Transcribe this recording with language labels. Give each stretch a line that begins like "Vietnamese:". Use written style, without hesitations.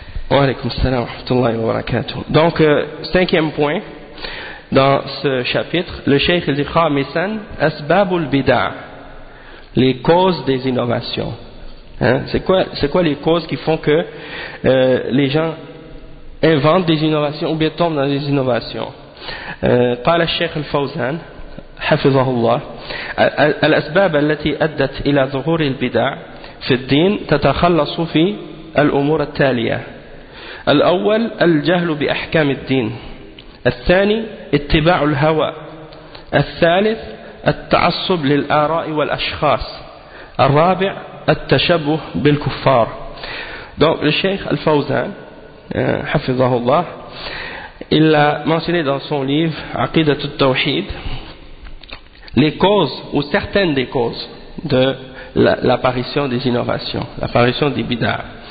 French: Wa alaykum salam wa rahmatullahi wa barakatuh. Donc, cinquième point dans ce chapitre, le cheikh dit
Arabic: khamisan, asbabul bid'ah.
French: Les causes des innovations. C'est quoi les causes qui font que les gens inventent des innovations ou bien tombent dans des innovations?
Arabic: قال الشيخ الفوزان حفظه الله الأسباب التي أدت إلى ظهور البدع في الدين تتخلص في الأمور التالية: الأول الجهل بأحكام الدين، الثاني اتباع الهوى، الثالث التعصب للآراء والأشخاص، الرابع التشبه بالكفار.
French: دونك
Arabic: الشيخ الفوزان حفظه الله,
French: il a mentionné dans son livre « Aqidatul Tawhid » les causes ou certaines des causes de l'apparition des innovations, l'apparition des bid'ah.